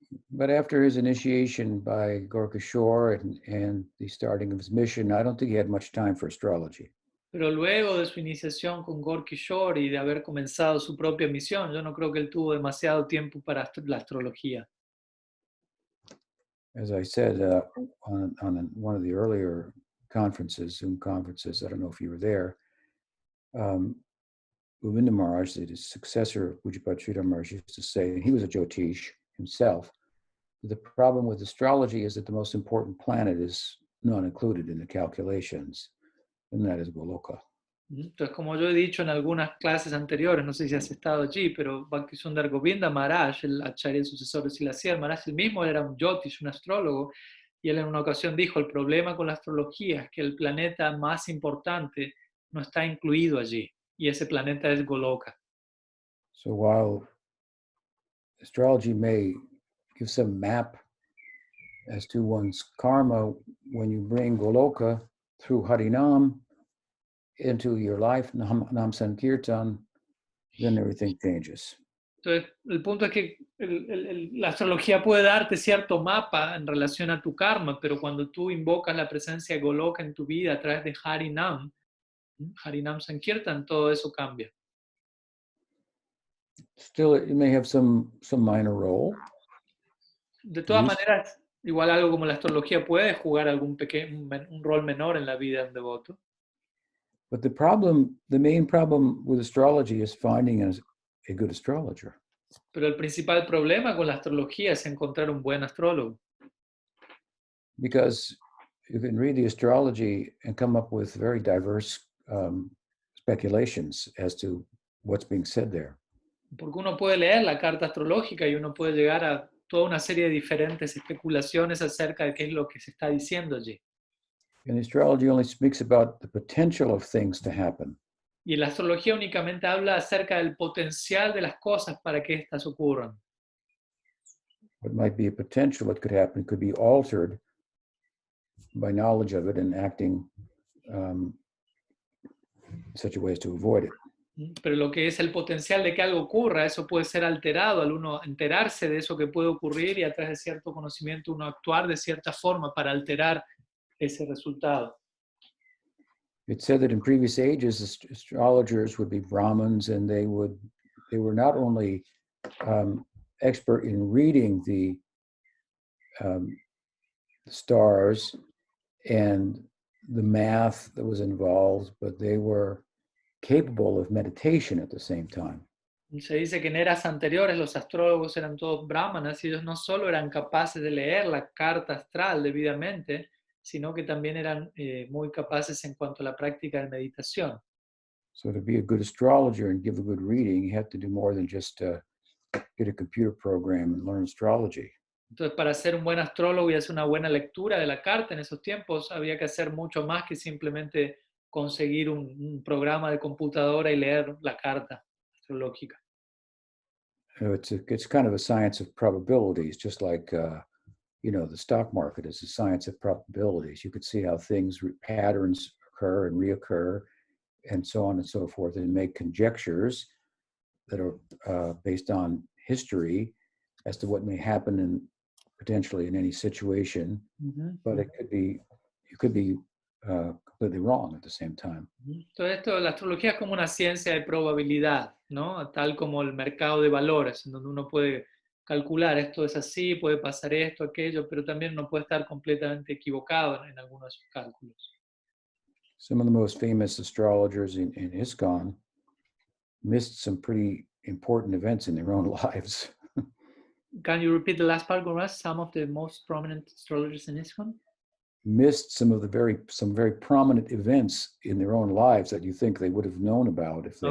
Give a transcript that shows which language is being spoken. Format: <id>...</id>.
<en>But after his initiation by Gorkishore and the starting of his mission, I don't think he had much time for astrology.</en> <es>Pero luego de su iniciación con Gorkishore y de haber comenzado su propia misión, yo no creo que él tuvo demasiado tiempo para la astrología.</es> <en>As I said on one of the earlier conferences, Zoom conferences, I don't know if you were there, Govinda Maharaj, the successor of Pujapad Sridhar Maharaj, used to say, and he was a Jyotish himself, the problem with astrology is that the most important planet is not included in the calculations, and that is Goloka.</en> <es>Entonces, como yo he dicho en algunas clases anteriores, no sé si has estado allí, pero Bhaktisundar Govinda Maharaj, el acharya sucesor de Silasiyar Maharaj, él mismo era un Jyotish, un astrólogo, y él en una ocasión dijo, el problema con la astrología es que el planeta más importante no está incluido allí, y ese planeta es Goloka.</es> <en>So while astrology may give some map as to one's karma, when you bring Goloka through Harinam into your life, Nam Sankirtan, then everything changes.</en> <es>Entonces, el punto es que la astrología puede darte cierto mapa en relación a tu karma, pero cuando tú invocas la presencia de Goloka en tu vida a través de Harinam Sankirtan, todo eso cambia.</es> <en>Still, it may have some minor role.</en> <es>De todas maneras, igual algo como la astrología puede jugar un rol menor en la vida de un devoto.</es> <en>But the main problem with astrology is finding a good astrologer.</en> <es>Pero el principal problema con la astrología es encontrar un buen astrólogo.</es> <en>Because you can read the astrology and come up with very diverse speculations as to what's being said there.</en> <es>Porque uno puede leer la carta astrológica y uno puede llegar a toda una serie de diferentes especulaciones acerca de qué es lo que se está diciendo allí.</es> <en>And astrology only speaks about the potential of things to happen.</en> <es>Y la astrología únicamente habla acerca del potencial de las cosas para que éstas ocurran.</es> <en>What might be a potential that could happen could be altered by knowledge of it and acting such a way as to avoid it.</en> <es>Pero lo que es el potencial de que algo ocurra, eso puede ser alterado al uno enterarse de eso que puede ocurrir y a través de cierto conocimiento uno actuar de cierta forma para alterar ese resultado.</es> <en>It said that in previous ages, astrologers would be Brahmins, and they were not only expert in reading the stars and the math that was involved, but they were capable of meditation at the same time.</en> <es>Se dice que en eras anteriores los astrólogos eran todos brahmanas y ellos no solo eran capaces de leer la carta astral debidamente, sino que también eran muy capaces en cuanto a la práctica de meditación.</es> <en>So to be a good astrologer and give a good reading, you have to do more than just get a computer program and learn astrology.</en> <es>Entonces, para ser un buen astrólogo y hacer una buena lectura de la carta en esos tiempos, había que hacer mucho más que simplemente conseguir un programa de computadora y leer la carta astrológica.</es> <en>It's kind of a science of probabilities, just like the stock market is a science of probabilities. You could see how patterns occur and reoccur, and so on and so forth, and make conjectures that are based on history as to what may happen potentially in any situation. Mm-hmm. But you could be completely wrong at the same time.</en> <es>Todo esto, la astrología es como una ciencia de probabilidad, ¿no? Tal como el mercado de valores, en donde uno puede calcular esto es así, puede pasar esto, aquello, pero también uno puede estar completamente equivocado en algunos de sus cálculos.</es> <en>Some of the most famous astrologers in ISKCON missed some pretty important events in their own lives. Can you repeat the last part, Gururas? Some of the most prominent astrologers in ISKCON? Missed some very prominent events in their own lives that you think they would have known about if they</en>